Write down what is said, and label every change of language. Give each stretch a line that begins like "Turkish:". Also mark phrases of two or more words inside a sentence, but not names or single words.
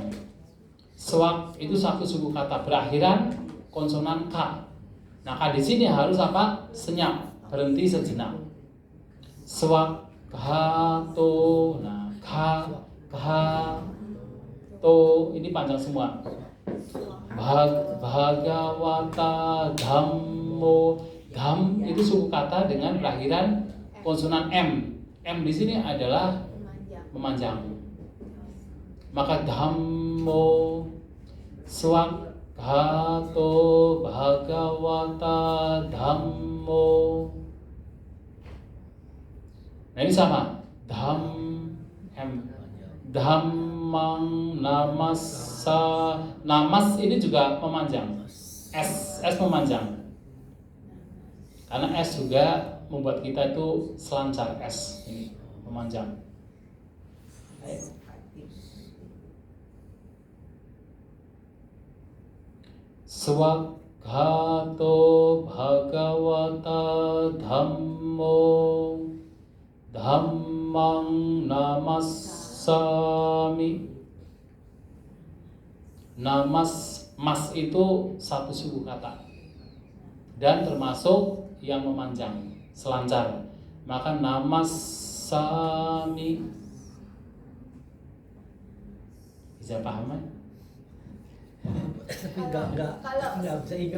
Indonesian: Swak itu satu suku kata berakhiran konsonan k. Nah, k di sini harus apa? Senyap, berhenti sejenak.
Pali: Swak kato,
Indonesian: nah to ini panjang semua.
Pali: Bhagawata dhammo,
Indonesian: dham itu suku kata dengan berakhiran konsonan m. M di sini adalah memanjang. Maka dhammo,
Pali: swakhato bhagawata dhammo.
Indonesian: Nah, ini sama, dham m,
Pali: dhammang namassa.
Indonesian: Namas ini juga memanjang, s memanjang, karena s juga membuat kita itu selancar, s ini memanjang.
Pali: Swakhato bhagawata dhammo, dhammang namassami.
Indonesian: Namas, mas itu satu suku kata dan termasuk yang memanjang, selancar. Maka namassami. Bisa paham kan? Tapi nggak bisa ingat